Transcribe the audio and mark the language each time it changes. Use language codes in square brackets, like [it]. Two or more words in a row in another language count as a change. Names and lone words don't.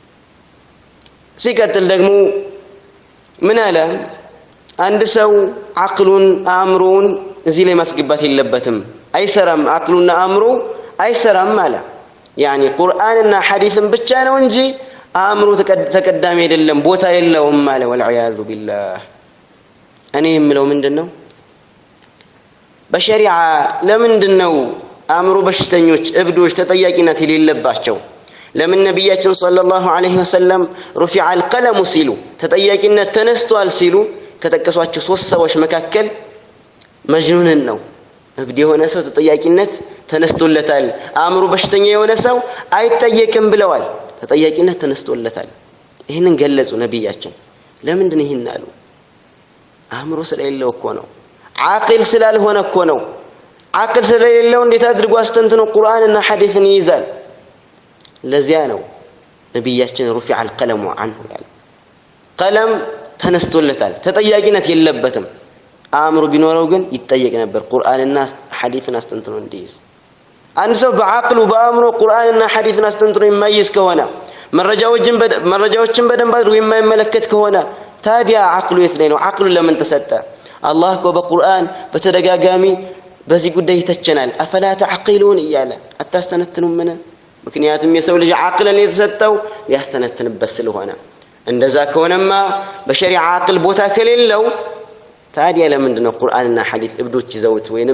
[am] ሲቀጥል ደግሞ ምን አለ አንድ ሰው አቅሉን አእምሮን እዚህ ላይ ማስገባት የለበትም አይሰራም አቅሉና አእምሮ አይሰራም አለ يعني ቁርአንና ሐዲስን ብቻ ነው እንጂ አእምሮ ተቀዳሚ አይደለም ቦታ የለውም አለ [ar] والعياذ بالله [am] እኔ የምለው ምንድነው በሸሪዓ ለምንድነው አእምሮ በሽተኞች እብዶች ተጠያቂነት የሌለባቸው ለምን ነብያችን [ar] صلى الله عليه وسلم رفع القلم [am] ሲሉ ተጠያቂነት ተነስቷል ሲሉ ከተቀሷቸው 3 ሰዎች መካከል መጅኑንን ነው እብድ የሆነ ሰው ተጠያቂነት ተነስቶለታል አእምሮ በሽተኛ የሆነ ሰው አይጠየቅም ብለዋል ተጠያቂነት ተነስቶለታል ይሄንን ገለጹ ነብያችን ለምንድን ነው ይሄን አሉ አእምሮ ስለሌለው እኮ ነው አቅል ስላልሆነ እኮ ነው አቅል ስለሌለው እንዴት አድርጎ አስተንትነው ቁርአንና ሐዲስን ይይዛል ለዚያ ነው ነብያችን [ar] رفع القلم عنه [am] ያለ ቀለም ተነስቶለታል ተጠያቂነት የለበትም አእምሮ ቢኖረው ግን ይጠየቅ ነበር ቁርአንና ሐዲስን አስተንትነው እንዲይዝ አንድ ሰው በአቅሉ በአእምሮ ቁርአንና ሐዲስን አስተንትነው የማይይዝ ከሆነ መረጃዎችን በደንብ አድርጎ የማይመለከት ከሆነ ታዲያ አቅሉ የት ላይ ነው አቅሉ ለምን ተሰጠ አላህ እኮ በቁርአን በተደጋጋሚ በዚህ ጉዳይ ይተቸናል [ar] أفلا تعقلون [am] እያለ አታስተነትኑም ምን ምክንያቱም የሰው ልጅ አቅልን የተሰጠው ሊያስተነትንበት ስለሆነ እንደዛ ከሆነማ በሸሪዓ አቅል ቦታ ከሌለው ታዲያ ለምንድነው ቁርአንና ሐዲስ እብዶች ይዘውት ወይንም